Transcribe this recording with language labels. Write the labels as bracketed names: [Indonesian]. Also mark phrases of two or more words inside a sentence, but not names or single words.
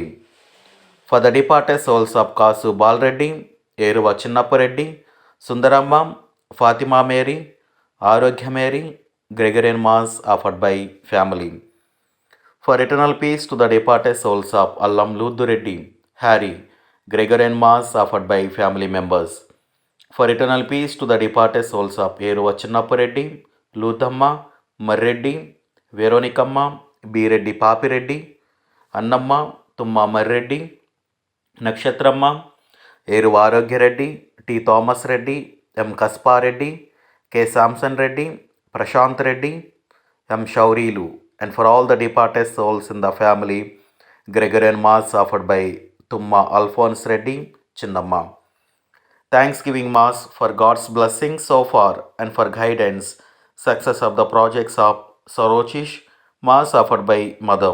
[English] For the departed souls of Kasu Bal Reddy, Eruva Chinnappa Reddy, Sundaramma, Fatima Mary, Arogya Mary, Gregorian Mass offered by family. For eternal peace to the departed souls of Allam Luddu Reddy, Harry, Gregorian Mass offered by family members. For eternal peace to the departed souls of Eruva Chinnappa Reddy, Ludamma, Marreddy, Veronicamma, B. Reddy Papi Reddy, Annamma, Tumma Marreddy, నక్షత్రమ్మ, ఏరు ఆరోగ్యరెడ్డి, టి థామస్ రెడ్డి, ఎం కస్పారెడ్డి, కె శాంసన్ రెడ్డి, ప్రశాంత్ రెడ్డి, ఎం షౌరీలు, and for all the departed souls in the family, Gregorian Mass offered by Tumma Alphonse Reddy, Chinnamma. Thanksgiving Mass for God's blessing so far and for guidance, success of the projects of Sorochish, Mass offered by Mother.